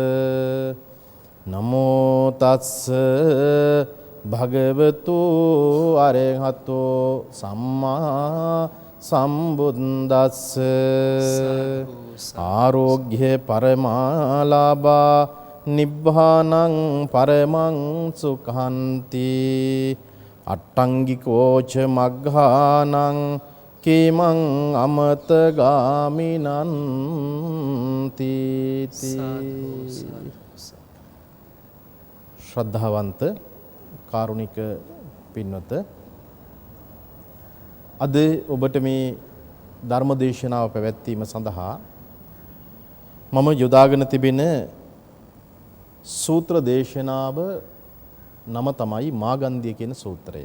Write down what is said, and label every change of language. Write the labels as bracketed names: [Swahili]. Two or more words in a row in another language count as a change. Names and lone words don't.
[Pali] නමෝ තස්ස භගවතු අරහතෝ සම්මා සම්බුද්දස්ස ආරෝග්‍ය පරමාලාභා නිබ්බානං පරමං සුඛන්ති අට්ටංගිකෝච මග්ගානං කේමං අමත [Sinhala] ගාමිනන්ති ශ්‍රද්ධාවන්ත කාරුණික පින්වත අද ඔබට මේ ධර්ම දේශනාව පැවැත්වීම සඳහා මම යොදාගෙන තිබෙන සූත්‍ර දේශනාව නම තමයි මාගන්ධිය කියන සූත්‍රය.